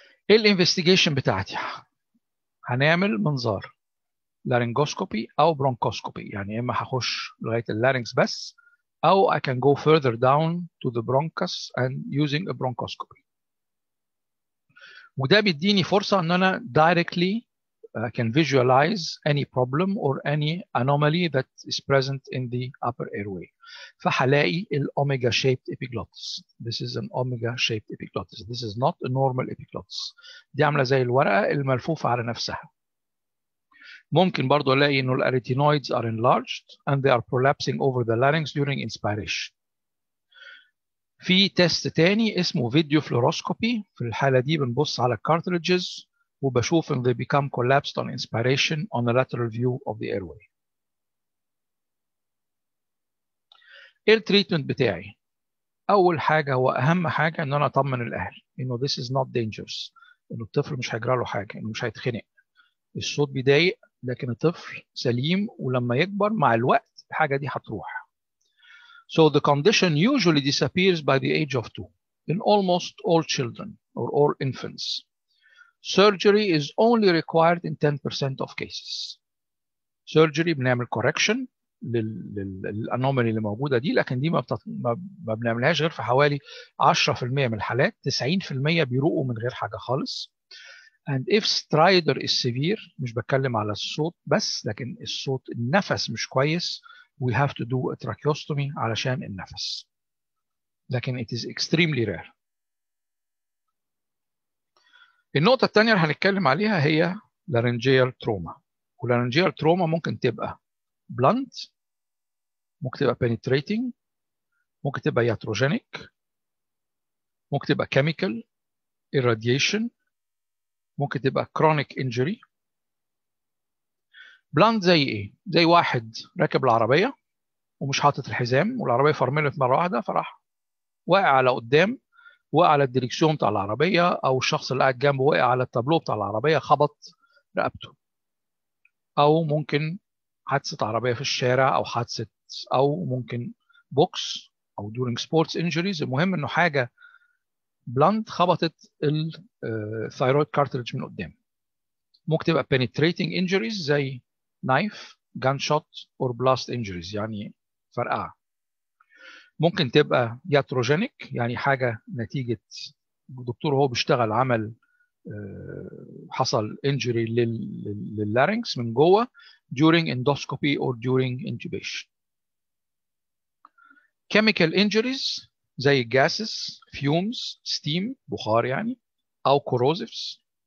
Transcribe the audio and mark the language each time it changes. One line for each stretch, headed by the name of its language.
Arabic: إيه الانفستيجيشن بتاعتي؟ هنعمل منظار لارينجوسكوبي أو برونكوسكوبي، يعني إما هخش لغاية اللارينكس بس، أو
English: I can go further down to the bronchus and using a bronchoscopy.
Arabic: وده بيديني فرصة إن أنا directly
English: can visualize any problem or any anomaly that is present in the upper airway.
Arabic: فهلاقي الأوميجا shaped epiglottis.
English: This is an omega shaped epiglottis. This is not a normal epiglottis.
Arabic: دي عاملة زي الورقة الملفوفة على نفسها. ممكن برضو ألاقي إنه الأريتينويدز
English: are enlarged and they are prolapsing over the larynx during inspiration.
Arabic: في تيست تاني اسمه فيديو فلوروسكوبي. في الحالة دي بنبص على الكارتريجز وبشوف ان
English: they become collapsed on inspiration on the lateral view of the airway.
Arabic: ايه التريتمنت بتاعي؟ اول حاجه هو اهم حاجه ان انا اطمن الاهل انه
English: this is not dangerous،
Arabic: انه الطفل مش هيجرى له حاجه، انه مش هيتخنق. الصوت بيضايق لكن الطفل سليم، ولما يكبر مع الوقت الحاجه دي هتروح.
English: So the condition usually disappears by the age of 2 in almost all children or all infants. Surgery is only required in 10% of cases.
Arabic: Surgery بنعمل correction للانومالي اللي موجوده دي، لكن دي ما بنعملهاش غير في حوالي 10% من الحالات. 90% بيروقوا من غير حاجه خالص.
English: And if stridor is severe،
Arabic: مش بتكلم على الصوت بس، لكن الصوت النفس مش كويس،
English: we have to do a tracheostomy
Arabic: علشان النفس.
English: لكن it is extremely rare.
Arabic: النقطة الثانية اللي هنتكلم عليها هي laryngeal trauma. والlaryngeal trauma ممكن تبقى blunt، ممكن تبقى penetrating، ممكن تبقى iatrogenic، ممكن تبقى chemical irradiation، ممكن تبقى chronic injury. blunt زي ايه؟ زي واحد راكب العربية ومش حاطط الحزام والعربية فرملت مرة واحدة فراح واقع على قدام، وقع على الدريكسيون بتاع العربية، أو الشخص اللي قاعد جنبه وقع على التابلو بتاع العربية خبط رقبته. أو ممكن حادثة عربية في الشارع، أو حادثة، أو ممكن بوكس أو
English: during sports injuries.
Arabic: المهم إنه حاجة بلانت خبطت الثايرويد كارتريدج من قدام.
English: ممكن تبقى penetrating injuries زي knife, gunshot or blast injuries،
Arabic: يعني فرقعة. ممكن تبقى iatrogenic، يعني حاجة نتيجة الدكتور وهو بيشتغل عمل حصل injury لللارynx من جوه
English: during endoscopy or during intubation. chemical injuries زي gases, fumes, steam،
Arabic: بخار يعني،
English: أو corrosives.